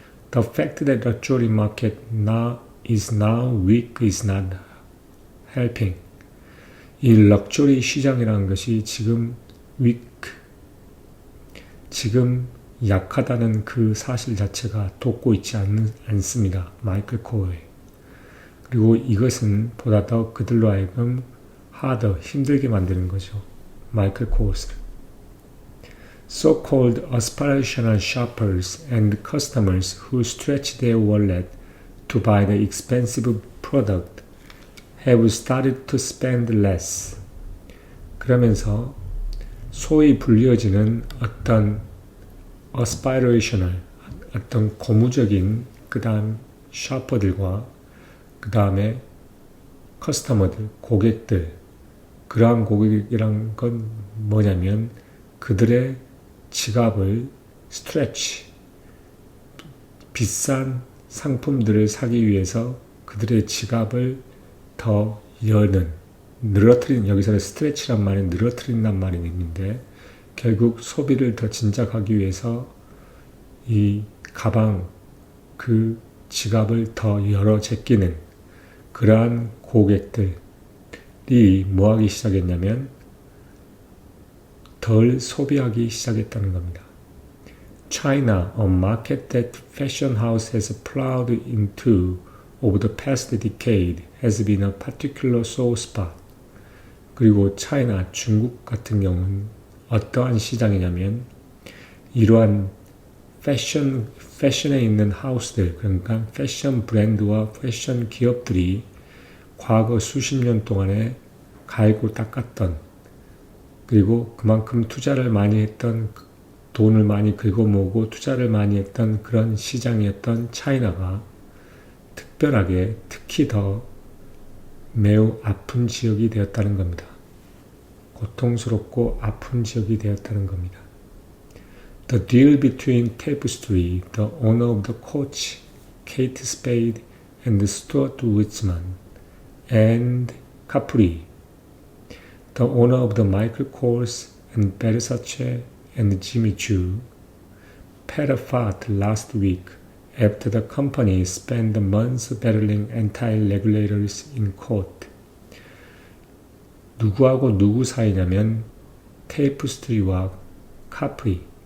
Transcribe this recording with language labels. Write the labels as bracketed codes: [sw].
[en] The fact that the luxury market is now weak is not helping. [ko] 이 럭셔리 시장이라는 것이 지금 약하다는 그 사실 자체가 돕고 있지 않습니다. 마이클 코어에. 그리고 이것은 보다 더 그들로 하여금 힘들게 만드는 거죠. 마이클 코어스를. [en] So-called aspirational shoppers and customers who stretch their wallet to buy the expensive product have started to spend less. [ko] 그러면서 소위 불리어지는 어떤 aspirational, 어떤 고무적인 그 다음 샤퍼들과 그 다음에 커스터머들, 고객들, 그러한 고객이란 건 뭐냐면 그들의 지갑을 스트레치, 비싼 상품들을 사기 위해서 그들의 지갑을 더 늘어뜨리는, 여기서 스트레치란 말이 늘어뜨린단 말이 있는데 결국 소비를 더 진작하기 위해서 이 가방, 그 지갑을 더 열어 제끼는 그러한 고객들이 뭐하기 시작했냐면 덜 소비하기 시작했다는 겁니다. [en] China, a market that fashion house has plowed into over the past decade, has been a particular sore spot. [ko] 그리고 차이나, 중국 같은 경우는 어떠한 시장이냐면 이러한 패션에 있는 하우스들, 그러니까 패션 브랜드와 패션 기업들이 과거 수십 년 동안에 갈고 닦았던 그리고 그만큼 투자를 많이 했던, 돈을 많이 긁어모으고 투자를 많이 했던 그런 시장이었던 차이나가 특별하게 특히 더 매우 아픈 지역이 되었다는 겁니다. 고통스럽고 아픈 지역이 되었다는 겁니다. [en] The deal between Tapestry, the owner of the Coach, Kate Spade, and Stuart Weitzman, and Capri, the owner of the Michael Kors and Versace and Jimmy Choo, fell apart last week after the company spent months battling anti-regulators in court. [ko] 누구하고 누구 사이냐면 테이프스트리와 카프리.